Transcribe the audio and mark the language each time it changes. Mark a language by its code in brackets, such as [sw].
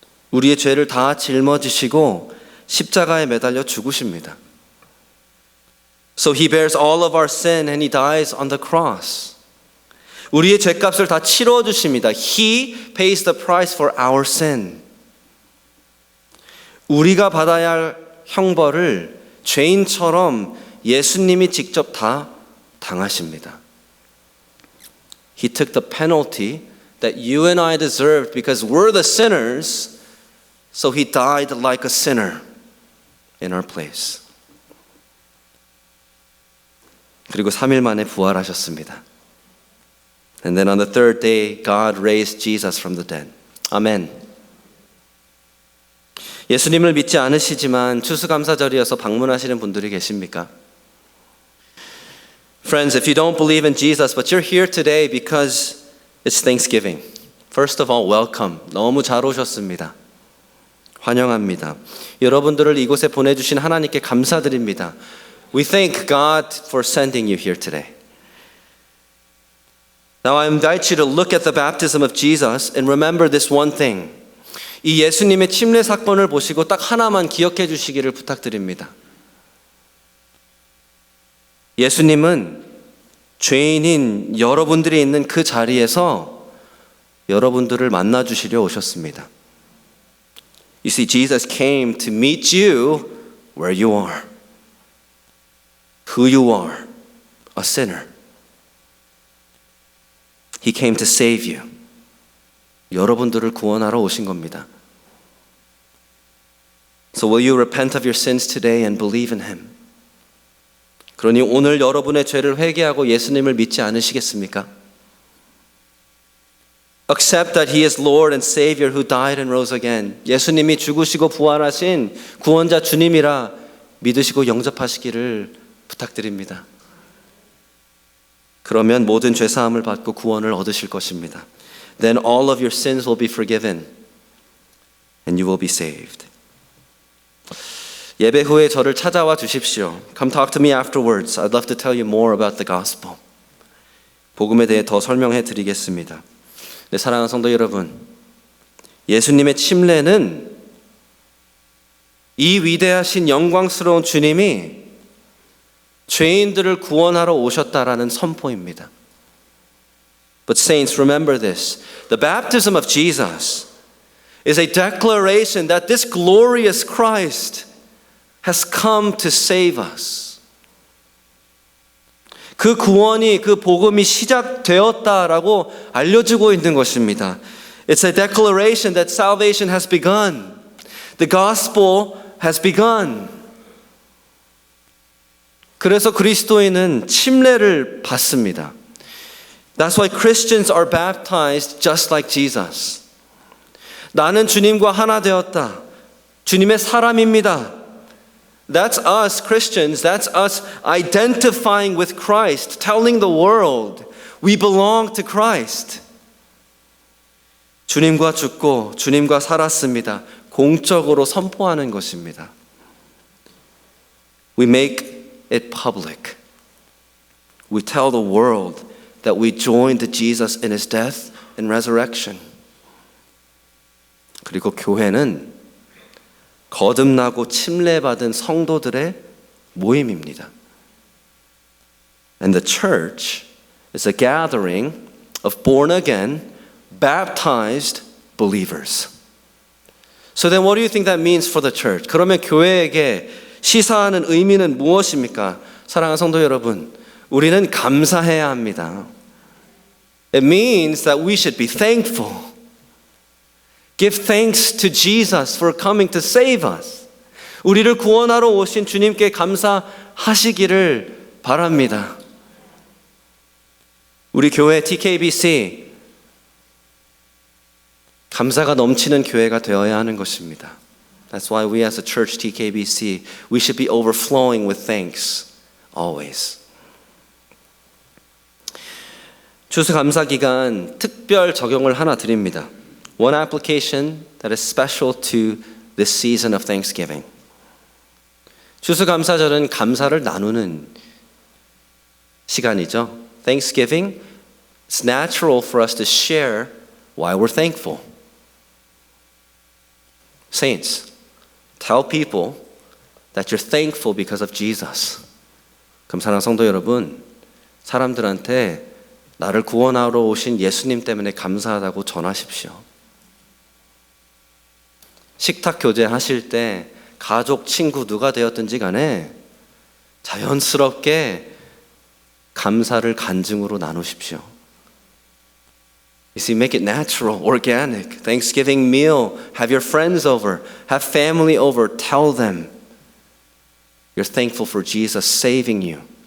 [ko] 우리의 죄를 다 짊어지시고 십자가에 매달려 죽으십니다. [en] So he bears all of our sin and he dies on the cross. [ko] 우리의 죄값을 다 치러 주십니다. [en] He pays the price for our sin. [ko] 우리가 받아야 할 형벌을 죄인처럼 예수님이 직접 다 당하십니다. [en] He took the penalty that you and I deserved because we're the sinners, so he died like a sinner in our place. [ko] 그리고 3일 만에 부활하셨습니다. [en] And then on the third day, God raised Jesus from the dead. [ko] 아멘. 예수님을 믿지 않으시지만 추수감사절이어서 방문하시는 분들이 계십니까? [en] Friends, if you don't believe in Jesus, but you're here today because it's Thanksgiving. First of all, welcome. [ko] 너무 잘 오셨습니다. 환영합니다. 여러분들을 이곳에 보내주신 하나님께 감사드립니다. [en] We thank God for sending you here today. Now I invite you to look at the baptism of Jesus and remember this one thing. [ko] 이 예수님의 침례 사건을 보시고 딱 하나만 기억해 주시기를 부탁드립니다. 예수님은 죄인인 여러분들이 있는 그 자리에서 여러분들을 만나 주시려 오셨습니다. [en] You see, Jesus came to meet you where you are. Who you are, a sinner. He came to save you. [ko] 여러분들을 구원하러 오신 겁니다. [en] So will you repent of your sins today and believe in Him? [ko] 그러니 오늘 여러분의 죄를 회개하고 예수님을 믿지 않으시겠습니까? [en] Accept that He is Lord and Savior who died and rose again. [ko] 예수님이 죽으시고 부활하신 구원자 주님이라 믿으시고 영접하시기를 부탁드립니다. 그러면 모든 죄 사함을 받고 구원을 얻으실 것입니다. [en] Then all of your sins will be forgiven and you will be saved. [ko] 예배 후에 저를 찾아와 주십시오. [en] Come talk to me afterwards. I'd love to tell you more about the gospel. [ko] 복음에 대해 더 설명해 드리겠습니다. 네, 사랑하는 성도 여러분, 예수님의 침례는 이 위대하신 영광스러운 주님이 죄인들을 구원하러 오셨다라는 선포입니다. [en] But saints, remember this. The baptism of Jesus is a declaration that this glorious Christ has come to save us. [ko] 그 구원이, 그 복음이 시작되었다라고 알려주고 있는 것입니다. [en] It's a declaration that salvation has begun. The gospel has begun. [ko] 그래서 그리스도인은 침례를 받습니다. [en] That's why Christians are baptized just like Jesus. [ko] 나는 주님과 하나 되었다. 주님의 사람입니다. [en] That's us Christians. That's us identifying with Christ, telling the world we belong to Christ. [ko] 주님과 죽고 주님과 살았습니다. 공적으로 선포하는 것입니다. [en] We make it public. We tell the world that we joined Jesus in his death and resurrection. [ko] 그리고 교회는 거듭나고 침례받은 성도들의 모임입니다. [en] And the church is a gathering of born again, baptized believers. So then what do you think that means for the church? [ko] 그러면 교회에게 시사하는 의미는 무엇입니까? 사랑하는 성도 여러분, 우리는 감사해야 합니다. [en] It means that we should be thankful. Give thanks to Jesus for coming to save us. [ko] 우리를 구원하러 오신 주님께 감사하시기를 바랍니다. 우리 교회 TKBC 감사가 넘치는 교회가 되어야 하는 것입니다. [en] That's why we as a church TKBC, we should be overflowing with thanks always. [ko] 추수감사기간 특별 적용을 하나 드립니다. [en] One application that is special to this season of Thanksgiving. [ko] 추수감사절은 감사를 나누는 시간이죠. [en] Thanksgiving, it's natural for us to share why we're thankful. Saints, tell people that you're thankful because of Jesus. [ko] 그럼 사랑하는 성도 여러분, 사람들한테 나를 구원하러 오신 예수님 때문에 감사하다고 전하십시오. 식탁 교제하실 때 가족, 친구 누가 되었든지 간에 자연스럽게 감사를 간증으로 나누십시오. [en] You see, make it natural, organic. Thanksgiving meal, have your friends over, have family over, tell them you're thankful for Jesus saving you.